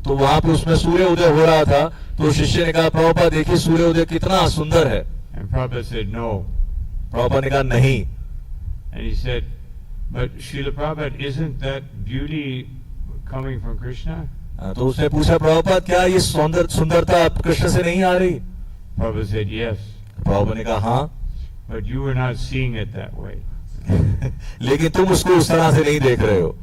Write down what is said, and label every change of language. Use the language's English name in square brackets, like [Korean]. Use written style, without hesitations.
[Hindi] तो वहां पे उसमें सूर्य उदय हो रहा था, तो शिष्य ने कहा प्रभुपाद देखिए सूर्य उदय कितना सुंदर है. [English] And Prabhupada said, no. [Hindi] Prabhupada ने कहा नहीं. [English] And he said, but Srila Prabhupada, isn't that beauty coming from Krishna? [Hindi] तो उसने पूछा प्रभुपाद क्या ये सुंदरता कृष्ण से नहीं आ रही? [English] Prabhupada said, yes. [Hindi] प्रभुपाद ने कहा हाँ. [English] But you were not seeing it that way. [Hindi] लेकिन तुम उसको उस तरह से नहीं देख रहे हो.